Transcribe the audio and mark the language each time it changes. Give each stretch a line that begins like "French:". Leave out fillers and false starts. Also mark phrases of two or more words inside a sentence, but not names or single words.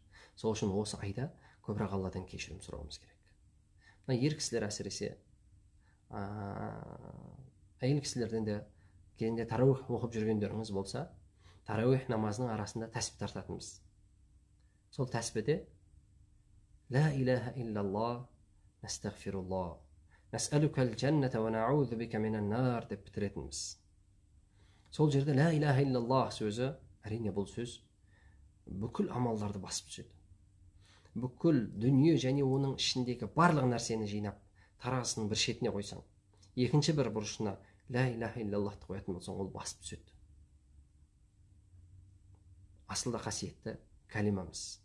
Kazakh: Сол үшін осы айда көбірек Алладан кешірім сұрауымыз керек. Мына ер кісілер әсіресе, әйел кісілерден де кейінде тарауих оқып жүргендеріңіз болса, тарауих намазының арасында тәсбih тартатынбыз. Сол тәсбihде
Arabic: لا إله إلا الله، نستغفر الله، نسألك الجنة ونعوذ بك من النار
Kazakh: деп бітіретінбіз. Сол жерде
Arabic: لا إله إلا الله
Kazakh: сөзі, әрине бұл сөз бүкіл амалдарды басып түседі. Бүкіл дүние және оның ішіндегі барлық нәрсені жинап, таразының бір шетіне қойсаң, екінші бір бұрышына
Arabic: لا إله إلا الله
Kazakh: қоятын болсаң, ол басып түседі. Асылда қасиетті кәлимамыз.